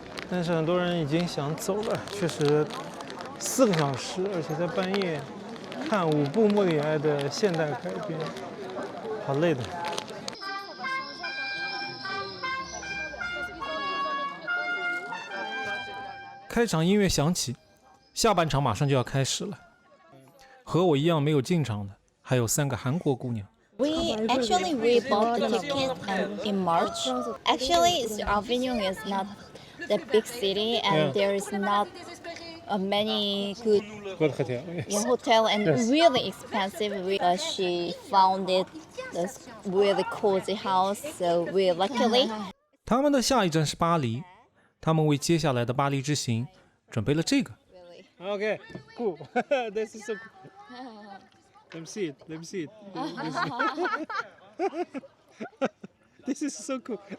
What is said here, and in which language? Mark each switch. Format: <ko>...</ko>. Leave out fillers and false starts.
<zh>但是很多人已经想走了，确實4個小時，而且在半夜看5部莫里哀的現代改編，好累的。開場音樂響起，下半場馬上就要開始了。和我一樣沒有進場的，還有3個韓國姑娘。</zh> <en>We bought the ticket in March. Actually, Avignon is not the big city, and there is not many good hotel and really expensive. She found it a really cozy house, so we luckily.</en> <zh>他们的下一站是巴黎，他們為接下來的巴黎之行準備了這個。</zh> <en>Okay, cool. This is so cool. Let me see it. Let me see it. This is so cool.</en>